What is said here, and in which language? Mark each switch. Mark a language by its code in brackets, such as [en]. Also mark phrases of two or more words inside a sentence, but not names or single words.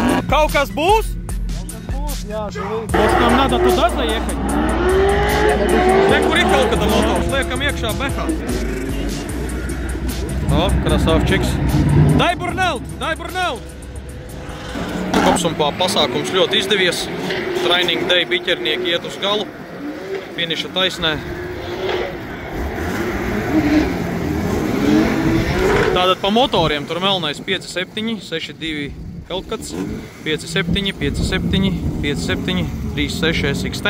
[lv] Kaut kas būs? Jā, šeit. [ru] Может, нам надо туда заехать? [lv] Kur ir kaut kāda motors? Liekam iekšā behā. [ru] О, красавчик. Дай бернаут! Дай бернаут! [lv] Kopsumpā pasākums ļoti izdevies. [en] Training day [lv] biķernieki iet uz galu. Finiša taisnē. Tātad pa motoriem tur melnais 5.7, 6.2 Hellcats, 5.7, 5.7, 5.7, 3.6 SXT.